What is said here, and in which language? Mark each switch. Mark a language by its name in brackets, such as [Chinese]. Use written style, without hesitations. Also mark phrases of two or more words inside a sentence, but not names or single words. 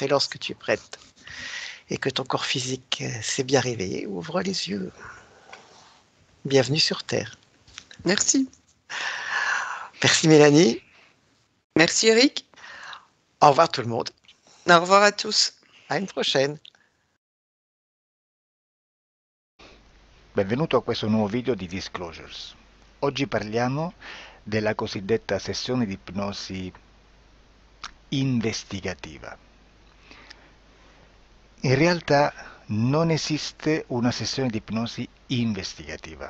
[French] Et lorsque tu es prête et que ton corps physique s'est bien réveillé, ouvre les yeux. Bienvenue sur Terre. Merci. Merci Mélanie. Merci Eric. Au revoir tout le monde. Au revoir à tous. À une prochaine. [Italian] Benvenuto a questo nuovo video di Disclosures. Oggi parliamo della cosiddetta sessione di ipnosi investigativa. In realtà non esiste una sessione di ipnosi investigativa.